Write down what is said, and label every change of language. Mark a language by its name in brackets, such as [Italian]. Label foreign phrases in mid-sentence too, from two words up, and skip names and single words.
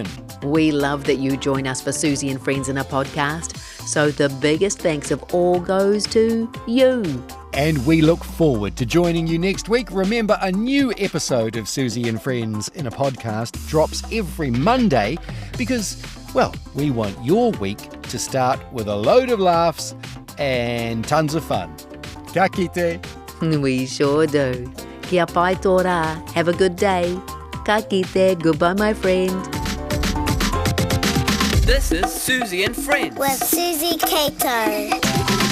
[English] We love that you join us for Suzy and Friends in a podcast, so the biggest thanks of all goes to you. And we look forward to joining you next week. Remember, a new episode of Suzy and Friends in a podcast drops every Monday because, well, we want your week to start with a load of laughs and tons of fun. [Māori] Ka kite. [English] We sure do. [Māori] Kia pai tō rā. [English] Have a good day. [Māori] Ka kite. [English] Goodbye, my friend. This is Suzy and Friends With Suzy Cato.